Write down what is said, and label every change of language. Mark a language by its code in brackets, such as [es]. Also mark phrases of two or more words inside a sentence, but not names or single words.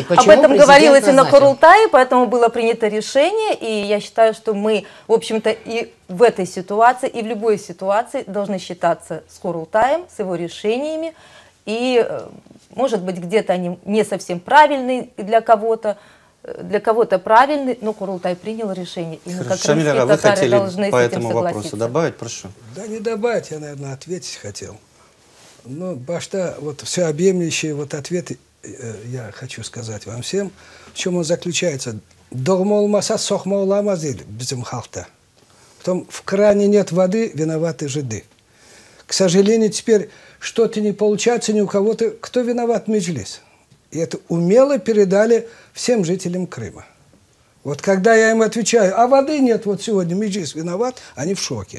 [ru] Почему об этом говорилось и на Курултае, поэтому было принято решение, и я считаю, что мы, в общем-то, и в этой ситуации, и в любой ситуации должны считаться с Курултаем, с его решениями, и, может быть, где-то они не совсем правильные для кого-то правильный, но Курултай принял решение. И мы, как Шамиля, вы хотели по этому вопросу добавить, прошу? Да не добавить, я, наверное, ответить хотел. Но башта, вот все объемлющие вот ответы я хочу сказать вам всем, в чем он заключается. Догмолмаса сохмолама зель bizim халта. Потом в кране нет воды, виноваты жиды. К сожалению, теперь что-то не получается ни у кого-то. Кто виноват? Меджлис. И это умело передали всем жителям Крыма. Вот когда я им отвечаю, а воды нет, вот сегодня Меджлис виноват, они в шоке.